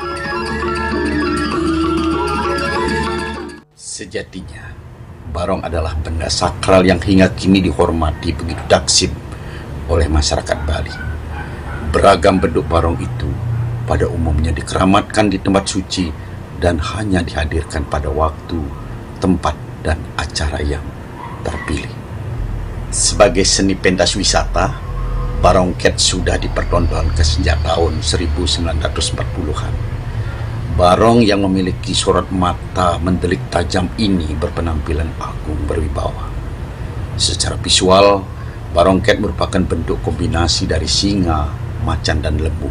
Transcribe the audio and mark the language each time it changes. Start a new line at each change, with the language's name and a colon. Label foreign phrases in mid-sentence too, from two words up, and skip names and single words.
Indonesian: Sejatinya, barong adalah benda sakral yang hingga kini dihormati begitu daksim oleh masyarakat Bali. Beragam bentuk barong itu pada umumnya dikeramatkan di tempat suci dan hanya dihadirkan pada waktu, tempat, dan acara yang terpilih. Sebagai seni pentas wisata, barongket sudah dipertontonkan sejak tahun 1940-an. Barong yang memiliki sorot mata mendelik tajam ini berpenampilan agung berwibawa. Secara visual, barongket merupakan bentuk kombinasi dari singa, macan, dan lembu.